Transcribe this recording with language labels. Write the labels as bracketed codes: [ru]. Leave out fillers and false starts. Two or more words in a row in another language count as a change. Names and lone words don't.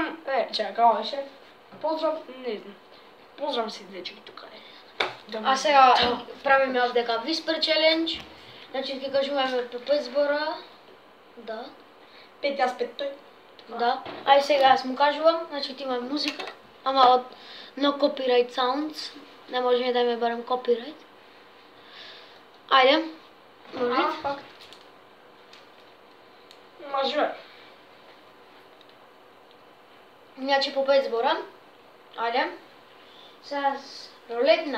[mk] чекај, како беше? Поздрав, не знам. Поздрав си дечки тука. А сега правиме овдека [en] Whisper Challenge. [mk] Значи ќе кажуваме по 5 збора. Да. 5 јас 5 тој. Да. Ај сега јас му кажувам, значи ти има музика, ама од [en] no copyright sounds. [mk] Не можеме да имаме барем copyright. Ајде. Може? Факт. Може. Значи по 5 збора. Ајде. Сега рулетна.